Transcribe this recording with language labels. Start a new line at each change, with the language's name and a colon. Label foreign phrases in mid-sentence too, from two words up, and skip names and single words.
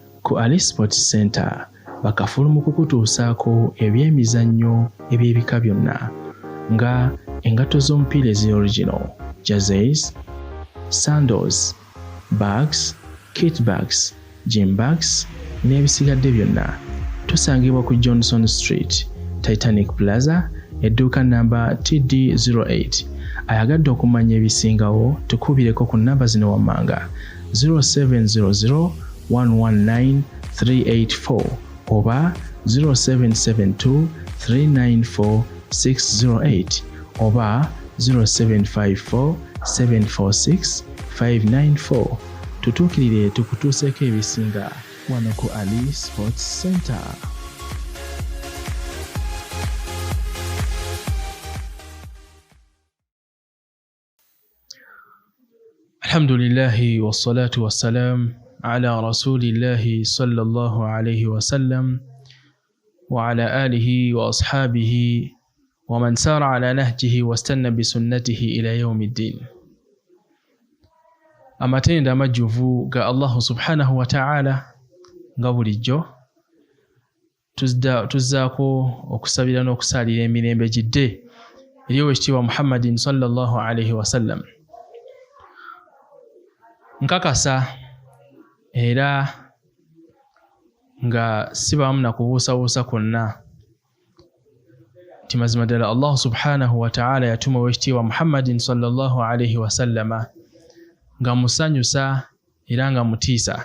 Ganda: ku Ali Sports Center bakafulu mu kukutuusaako ebyemizannyo eby'ebika byonna nga engatto z'omupiira ezi-original,
English: jerseys, sandals, bags, kit bags, gym bags
Ganda: n'ebisigadde byonna. Tusangibwa ku Johnson Street, Titanic Plaza, edduuka namba TD08. Ayagadde okumanya ebisingawo tukubireko ku namba zino wammanga 0700 119 384 oba 0772 394 608 oba 0754 746 594. Tutuukirire tukutuuseeko ebisinga wano ku Ali Sports Center.
Arabic: الحمد لله والصلاة والسلام على رسول الله صلى الله عليه وسلم وعلى آله وأصحابه ومن سار على نهجه واستن بسنته إلى يوم الدين.
Ganda: Amatenda amajjuvu ga Allah
Arabic: سبحانه وتعالى
Ganda: nga bulijjo tuzzaako okusabira n'okusaalira emirembe gidde eri Oweekitiibwa Muhammadin
Arabic: صلى الله عليه وسلم.
Ganda: Nkakasa era nga sibamu na kubuusabuusa kwonna nti mazima ddala Allah
Arabic: سبحانه وتعالى
Ganda: yatuma Oweekitiibwa Muhammadin
Arabic: صلى الله عليه وسلم
Ganda: nga musanyusa era nga mutiisa.